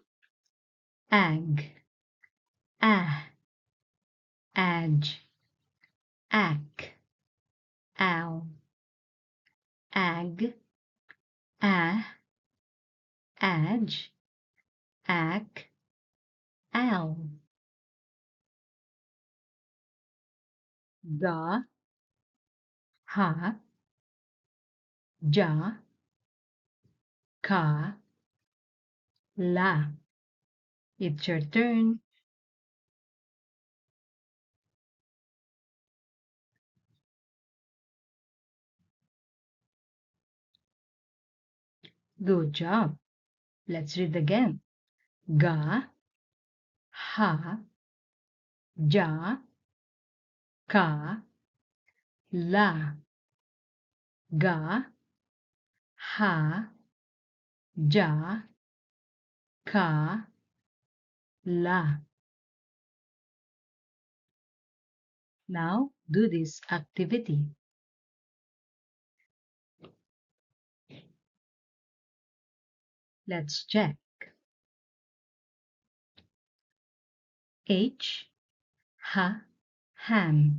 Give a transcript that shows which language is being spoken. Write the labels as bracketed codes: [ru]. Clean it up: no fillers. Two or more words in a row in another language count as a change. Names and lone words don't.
[en] Ag, adge, ack, owl. Ag, adge, ack, owl. Ga, ha, ja, ka, la. It's your turn. Good job. Let's read again. Ga, ha, ja, ka, la. Ga, ha, ja, ka, la. Now do this activity. Let's check. H, ham.